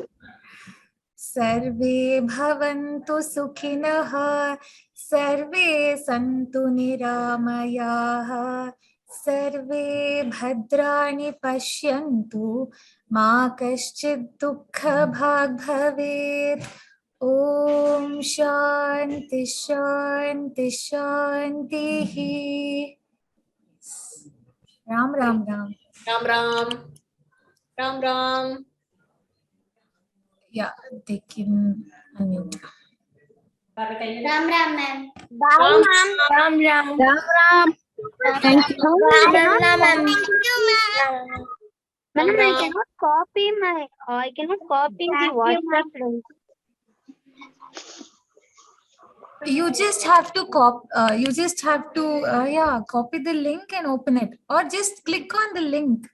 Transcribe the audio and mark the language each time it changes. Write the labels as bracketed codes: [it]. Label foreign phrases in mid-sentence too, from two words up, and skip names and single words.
[sa] सर्वे भवन्तु सुखिनः सर्वे सन्तु निरामयाः सर्वे भद्राणि पश्यन्तु मा कश्चित् दुःखभाग् भवेत् ॐ शान्ति शान्ति शान्तिः राम राम राम [hi] Ram Ram. Ram Ram. [en] Yeah, they can unmute. [hi] Ram Ram ma'am. Ram Ram Ram. Ram. [en] Thank you. [hi] Ram Ram [en] ma'am. Thank you ma'am. [hi] Ram [en] Ma'am, [hi] Ram. [en] I cannot copy the WhatsApp link. You just have to copy the link and open it, or just click on the link.